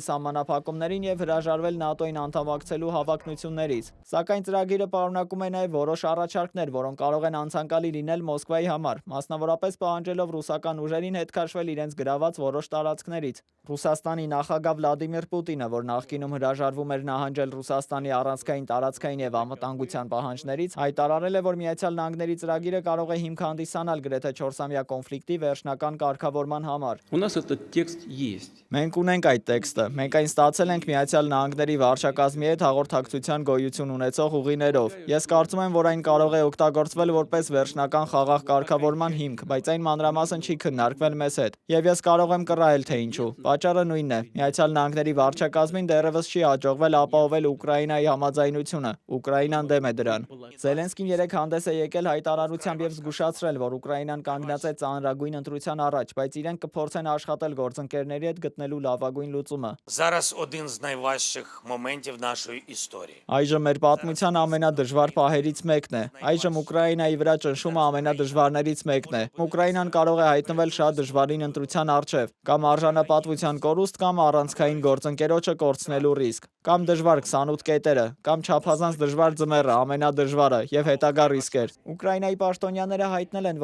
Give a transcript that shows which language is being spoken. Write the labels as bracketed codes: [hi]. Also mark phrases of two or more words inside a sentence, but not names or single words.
[hy] սահմանափակումներին եւ հրաժարվել ՆԱՏՕ-ին անդամակցելու հավակնություններից։ Սակայն ծրագիրը պարունակում է նաև որոշ առաջարկներ, որոնք կարող են անցանկալի լինել Մոսկվայի համար, մասնավորապես պահանջելով ռուսական ուժերին հետ քաշվել իրենց գրաված որոշ տարածքներից։ Ռուսաստանի նախագահ Վլադիմիր Պուտինը, որ նախկինում հրաժարվում էր նահանջել Ռուսաստանի առանցքային, տարածքային եւ անվտանգության պահանջներից, հայտարարել է, որ Միացյալ Նահանգների ծրագիրը կարող է հիմք հանդիսանալ գրեթե 4-ամյա կոնֆլիկտի վերջնական կարգավորման համար։ [ru] У нас этот текст есть. [hy] Մենք ունենք այդ տեքստը։ Մենք այն ստացել ենք Միացյալ Նահանգների վարչակազմի հետ հաղորդակցության գոյություն ունեցող ուղիներով։ Ես կարծում եմ, որ այն կարող է օգտագործվել որպես վերջնական խաղաղ կարգավորման հիմք, բայց այն մանրամասն չի քննարկվել մեզ հետ։ Եվ ես կարող եմ կռահել, թե ինչու։ Պատճառը նույնն է։ Միացյալ Նահանգների վարչակազմին դեռևս չի հաջողվել ապահովել Ուկրաինայի համաձայնությունը։ Ուկրաինան դեմ է դրան։ Զելենսկին երեկ հանդես է եկել հայտարարությամբ եւ զգուշացրել, որ Ուկրաինան կանգնած է ծանրագույն ընտրության առաջ, բայց իրենք կփորձեն աշխատել գործընկերների հետ գտնելու լավագույն լուծումը։ [uk] Зараз один з найважчих моментів нашої історії. [hy] Այժմ մեր պատմության ամենադժվար պահերից մեկն է։ Այժմ Ուկրաինայի վրա ճնշումը ամենադժվարներից մեկն է։ Ուկրաինան կարող է հայտնվել շատ դժվարին ընտրության առջև, կամ արժանապատվության կորուստ, կամ առանցքային գործընկերոջը կորցնելու ռիսկ, կամ դժվար 28 կետերը, կամ չափազանց դժվար ձմեռը, ամենադժվարը եւ հետագա ռիսկեր։ Ուկրաինայի պաշտոնյաները հայտնել են,